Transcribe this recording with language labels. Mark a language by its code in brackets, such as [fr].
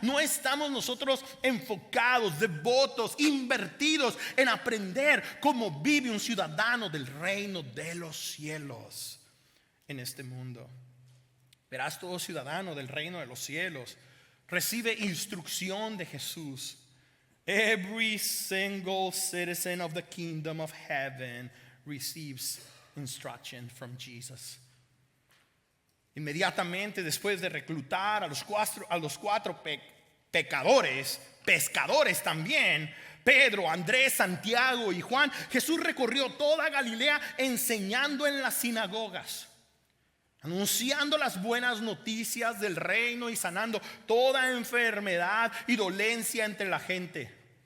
[es] No estamos nosotros enfocados, devotos, invertidos en aprender cómo vive un ciudadano del reino de los cielos en este mundo. Verás, todo ciudadano del reino de los cielos recibe instrucción de Jesús. [en] Every single citizen of the kingdom of heaven receives instruction from Jesus. [es] Inmediatamente después de reclutar a los cuatro pecadores, pescadores también, Pedro, Andrés, Santiago y Juan, Jesús recorrió toda Galilea enseñando en las sinagogas, anunciando las buenas noticias del reino y sanando toda enfermedad y dolencia entre la gente.